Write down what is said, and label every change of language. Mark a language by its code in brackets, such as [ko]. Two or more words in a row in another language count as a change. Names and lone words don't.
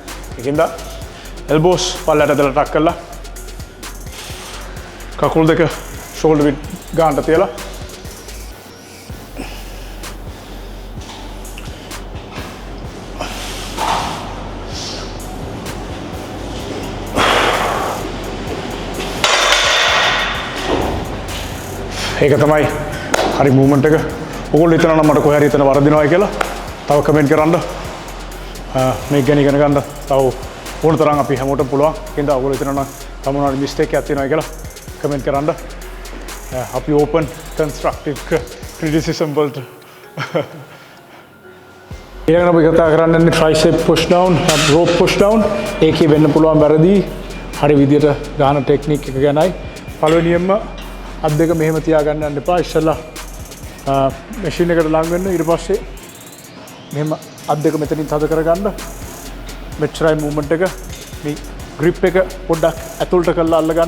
[si] ඒකින්ද elbows පල්ලයට දාලා ටක් කරලා කකුල් දෙක [en] shoulder width [si] ගන්නට තියලා ඒක තමයි හරි මූවමන්ට් එක. ඕගොල්ලෝ හිතනවා නම් මට කොහේ හරි හිතන වරදිනවයි කියලා තව කමෙන්ට් කරන්න. මේක ගැන ඉගෙන ගන්න තව ඕන තරම් අපි හැමෝටම පුළුවන්. ඒකින්ද ඕගොල්ලෝ හිතනවා නම් තව මොනවාරි මිස්ටේක් එකක් තියෙනවයි කියලා කමෙන්ට් කරන්න. අපි [en] open constructive criticism [si] වලට. ඊළඟට අපි කතා කරන්නේ [en] tricep push down, rope push down. [si] ඒකේ වෙන්න පුළුවන් වැරදි හරි විදියට ගන්න ටෙක්නික් එක ගැනයි. පළවෙනියෙන්ම අත් දෙක මෙහෙම තියාගන්න යන්න එපා. ඉස්සෙල්ලා මැෂින් එකට ලං වෙන්න. ඊට පස්සේ මෙහෙම අත් දෙක මෙතනින් තද කරගන්න. මෙච්චරයි මූවමන්ට් එක. මේ grip එක පොඩ්ඩක් ඇතුළට කරලා අල්ලගන්න.